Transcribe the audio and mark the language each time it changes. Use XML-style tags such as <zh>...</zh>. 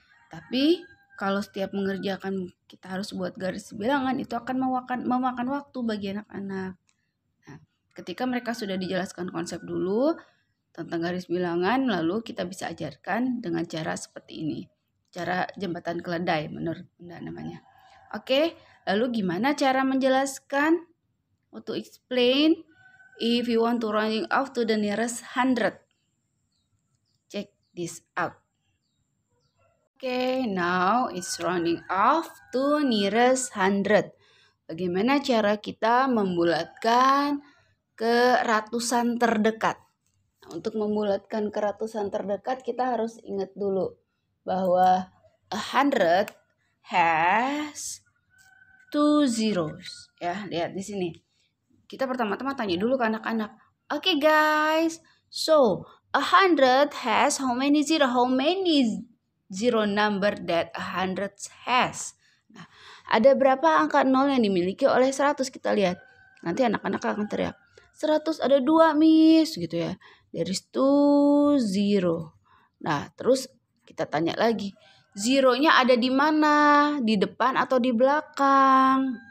<id>Tapi kalau setiap mengerjakan kita harus buat garis bilangan, itu akan memakan waktu bagi anak-anak. Nah, ketika mereka sudah dijelaskan konsep dulu tentang garis bilangan, lalu kita bisa ajarkan dengan cara seperti ini. Cara jembatan keledai menurut Bunda namanya. Oke, lalu gimana cara menjelaskan?</id> <en>To explain, if you want to rounding off to the nearest 100. Check this out. Okay, now it's rounding off to nearest 100.</en> <id>Bagaimana cara kita membulatkan ke ratusan terdekat? Nah, untuk membulatkan ke ratusan terdekat kita harus ingat dulu bahwa</id> <en>100 has 2 zeros.</en> <id>Ya, lihat di sini. Kita pertama-tama tanya dulu ke anak-anak,</id> <en>Okay guys, so 100 has how many zero? How many zero number that 100 has?</en> <id>Nah, ada berapa angka 0 yang dimiliki oleh 100? Kita lihat. Nanti anak-anak akan teriak. 100 ada 2 miss gitu ya.</id> <en>There is 2 zero.</en> <id>Nah, terus kita tanya lagi. Zeronya ada di mana? Di depan atau di belakang?</id>